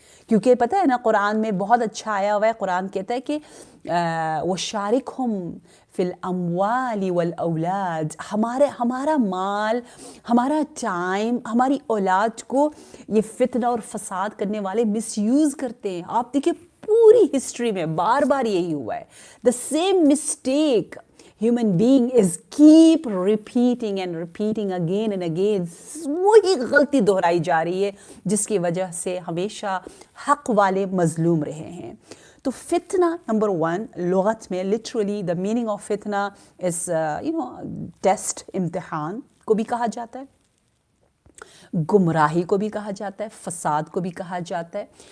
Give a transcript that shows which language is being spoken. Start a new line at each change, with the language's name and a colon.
Urdu: کیونکہ پتہ ہے نا قرآن میں بہت اچھا آیا ہوا ہے، قرآن کہتا ہے کہ
Arabic: وَشَارِكْهُمْ فِي الْأَمْوَالِ وَالْأَوْلَادِ،
Urdu: ہمارا مال، ہمارا ٹائم، ہماری اولاد کو یہ فتنہ اور فساد کرنے والے مس یوز کرتے ہیں. آپ دیکھیں پوری ہسٹری میں بار بار یہی ہوا ہے.
English: The same mistake human being is keep repeating and repeating again and again.
Urdu: وہی غلطی دہرائی جا رہی ہے جس کی وجہ سے ہمیشہ حق والے مظلوم رہے ہیں. تو فتنہ نمبر 1 لغت میں
English: literally the meaning of
Urdu: فتنہ is ٹیسٹ، امتحان کو بھی کہا جاتا ہے، گمراہی کو بھی کہا جاتا ہے، فساد کو بھی کہا جاتا ہے.